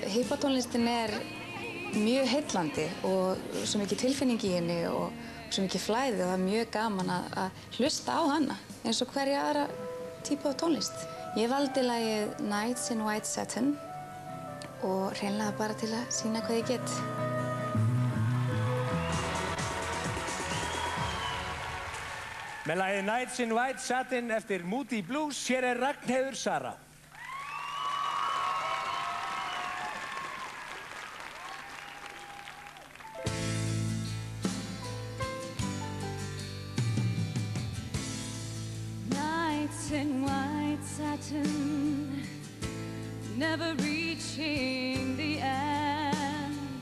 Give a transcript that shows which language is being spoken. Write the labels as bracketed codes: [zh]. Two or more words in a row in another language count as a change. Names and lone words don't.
[is] Hippa-tónlistin er mjög heillandi og svo mikið tilfinning í henni og svo mikið flæði og það er mjög gaman að hlusta á hana eins og hverja aðra típu af tónlist. Ég valdi lagið Nights in White Satin og hreinlega bara til að sýna hvað ég get. Með lagið Nights in White Satin eftir Moody Blues, hér er Ragnheiður Sara. [en] Nights in white satin, never reaching the end.